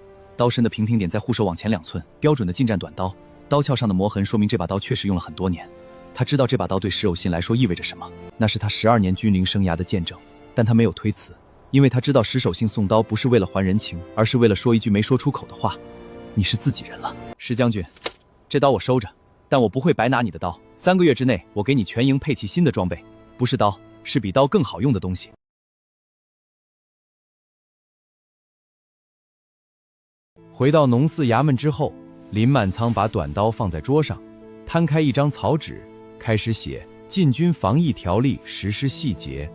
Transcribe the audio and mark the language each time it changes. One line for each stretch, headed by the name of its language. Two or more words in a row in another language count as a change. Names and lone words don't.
Chinese: 刀身的平停點在護手往前2寸，標準的近戰短刀。刀鞘上的磨痕說明這把刀確實用了很多年。他知道這把刀對石偶信來說意味着什麼，那是他12年軍齡生涯的見證。但他沒有推辭，因為他知道石守信送刀不是為了還人情，而是為了說一句沒說出口的話：你是自己人了。石將軍，這刀我收着，但我不會白拿你的刀。3個月之內，我給你全營配齊新的裝備，不是刀，是比刀更好用的東西。回到農寺衙門之後，林滿倉把短刀放在桌上，攤開一張草紙，開始寫禁軍防疫條例實施細節。